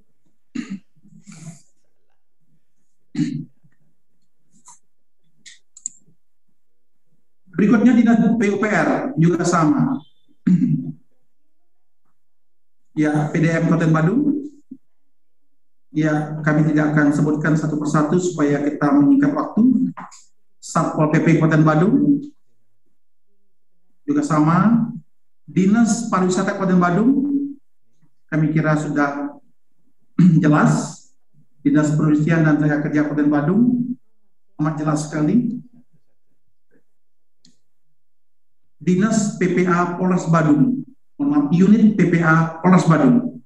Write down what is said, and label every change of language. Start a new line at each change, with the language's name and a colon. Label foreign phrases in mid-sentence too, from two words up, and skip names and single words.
Indonesian: Berikutnya, Dinas PUPR juga sama. Ya, PDM Kabupaten Badung. Ya, kami tidak akan sebutkan satu persatu supaya kita menyingkat waktu. Satpol PP Kabupaten Badung juga sama. Dinas Pariwisata Kabupaten Badung, kami kira sudah jelas. Dinas Perindustrian dan Tenaga Kerja Kabupaten Badung, amat jelas sekali. Dinas PPA Polres Badung, unit PPA Polres Badung.